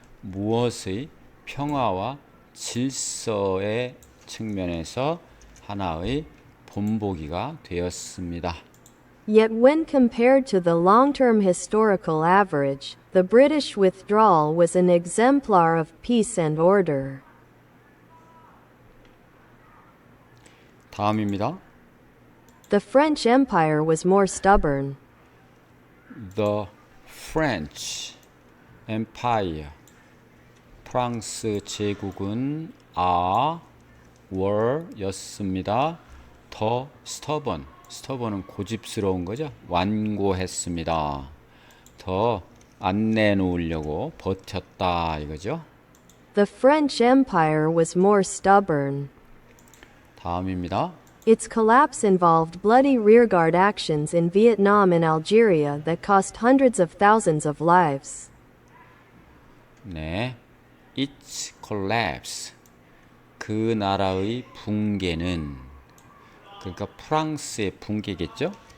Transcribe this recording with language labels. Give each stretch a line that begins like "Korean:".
Korean: 무엇의 평화와 질서의 측면에서 하나의 본보기가 되었습니다.
English: Yet when compared to the long-term historical average, the British withdrawal was an exemplar of peace and order.
Korean: 다음입니다.
English: The French Empire was more stubborn. The French Empire.
Korean: 프랑스 제국은 were 였습니다. 더 stubborn. stubborn은 고집스러운 거죠. 완고했습니다. 더 안 내놓으려고 버텼다 이거죠.
English: The French Empire was more stubborn.
Korean: 다음입니다.
English: Its collapse involved bloody rearguard actions in Vietnam and Algeria that cost hundreds of thousands of lives.
Korean: 네.
English: Its collapse.
Korean: 그 나라의 붕괴는 그러니까 프랑스의 붕괴겠죠?